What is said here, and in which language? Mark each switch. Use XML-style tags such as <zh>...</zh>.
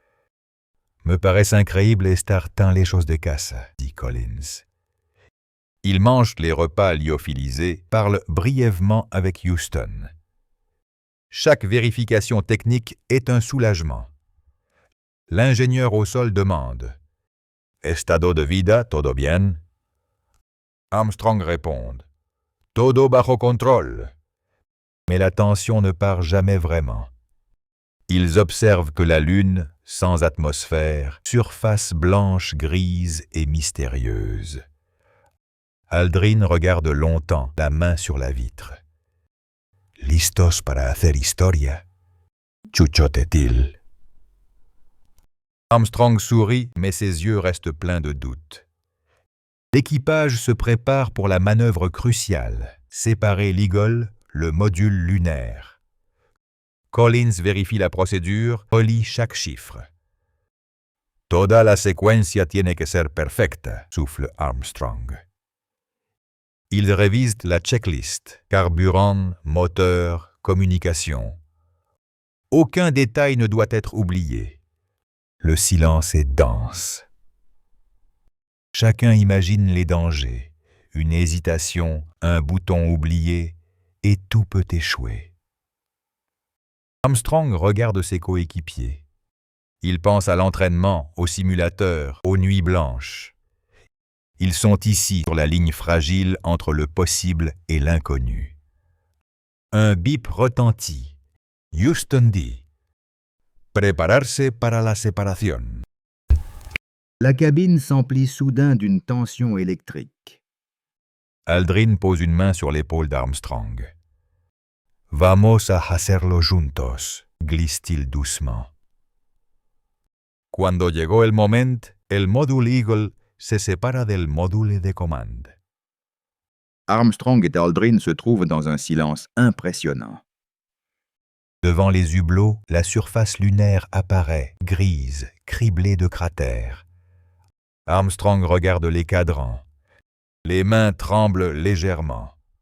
<es>« Me parece increíble estar tan lejos de casa »</es> <fr>dit</fr> <es>Collins.</es> <fr>Il mange les repas lyophilisés, parle brièvement avec Houston. Chaque vérification technique est un soulagement. L'ingénieur au sol demande «</fr> <es>Estado de vida, todo bien ?» Armstrong</es> <fr>répond</fr> <es>« Todo bajo control ».</es> <fr>Mais la tension ne part jamais vraiment. Ils observent que la Lune, sans atmosphère, surface blanche, grise et mystérieuse. Aldrin regarde longtemps, la main sur la vitre. «</fr> <es>Listos para hacer historia</es> <fr>» chuchote-t-il. Armstrong sourit, mais ses yeux restent pleins de doutes. L'équipage se prépare pour la manœuvre cruciale, séparer l'Eagle, le module lunaire. Collins vérifie la procédure, relit chaque chiffre.</fr> <es>« Toda la secuencia tiene que ser perfecta »</es> <fr>souffle</fr> <es>Armstrong.</es> <fr>Il révise la checklist, carburant, moteur, communication. Aucun détail ne doit être oublié. Le silence est dense. Chacun imagine les dangers, une hésitation, un bouton oublié, et tout peut échouer. Armstrong regarde ses coéquipiers. Il pense à l'entraînement, au simulateur, aux nuits blanches. Ils sont ici sur la ligne fragile entre le possible et l'inconnu. Un bip retentit. Houston dit «</fr> <es>Prepararse para la separación.</es> <fr>La cabine s'emplit soudain d'une tension électrique. Aldrin pose une main sur l'épaule d'Armstrong.</fr> <es>Vamos a hacerlo juntos,</es> <fr>glisse-t-il doucement.</fr> <es>Cuando llegó el</es> <fr>moment,</fr> <es>el módule Eagle se separa del módule</es> <fr>de commande. Armstrong et Aldrin se trouvent dans un silence impressionnant. Devant les hublots, la surface lunaire apparaît, grise, criblée de cratères. Armstrong regarde les cadrans. Les mains tremblent légèrement.</fr>